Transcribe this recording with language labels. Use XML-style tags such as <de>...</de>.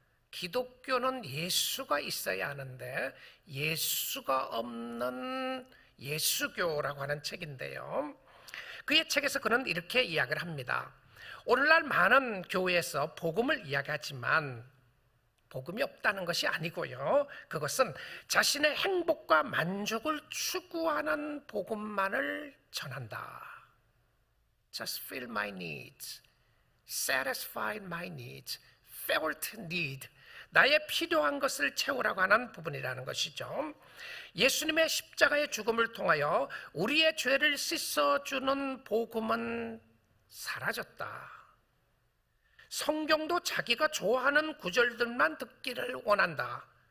<ko>기독교는 예수가 있어야 하는데 예수가 없는 예수교라고 하는 책인데요, 그의 책에서 그는 이렇게 이야기를 합니다. 오늘날 많은 교회에서 복음을 이야기하지만 복음이 없다는 것이 아니고요. 그것은 자신의 행복과 만족을 추구하는 복음만을 전한다.</ko> <en>Just fill my needs, satisfy my needs, felt need.</en> <ko>나의 필요한 것을 채우라고 하는 부분이라는 것이죠. 예수님의 십자가의 죽음을 통하여 우리의 죄를 씻어주는 복음은 사라졌다. 성경도 자기가 좋아하는 구절들만 듣기를 원한다.</ko>